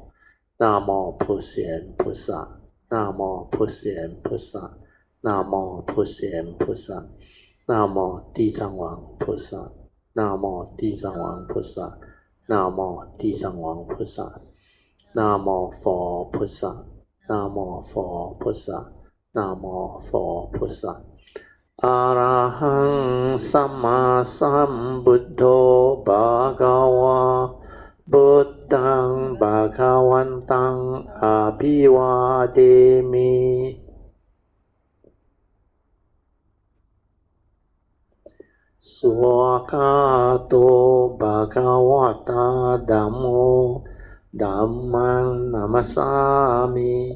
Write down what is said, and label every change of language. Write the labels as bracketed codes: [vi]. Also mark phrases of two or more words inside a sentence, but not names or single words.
[zh] 南无普贤菩萨，南无普贤菩萨，南无普贤菩萨，南无地藏王菩萨，南无地藏王菩萨，南无地藏王菩萨，南无佛菩萨，南无佛菩萨，南无佛菩萨。 [pi] 阿拉汉萨玛萨布多巴嘎哇。 พุทธังภะคะวันตังอะภิวาเทมิสุขะโตภะคะวะตาธัมโมธัมมังนัมมัสสามิ